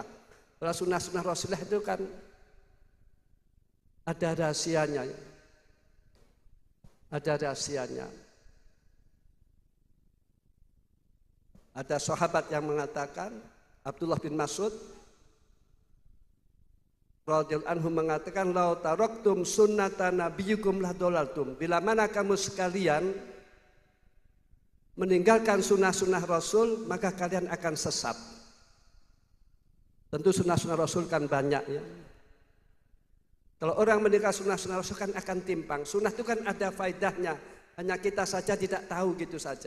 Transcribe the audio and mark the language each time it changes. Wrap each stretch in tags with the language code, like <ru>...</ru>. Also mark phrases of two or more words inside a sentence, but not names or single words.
<id>Kalau sunnah-sunnah Rasulullah itu kan ada rahasianya. Ada rahasianya. Ada sahabat yang mengatakan, Abdullah bin Mas'ud,</id> <ar>رضي الله عنه</ar> <id>mengatakan,</id> <ar>لو تركتم سنة نبيكم لضللتم.</ar> <id>Bila mana kamu sekalian meninggalkan sunnah-sunnah Rasul, maka kalian akan sesat. Tentu sunnah-sunnah Rasul kan banyak ya. Kalau orang meninggalkan sunnah-sunnah Rasul kan akan timpang. Sunnah itu kan ada faedahnya, hanya kita saja tidak tahu gitu saja.</id>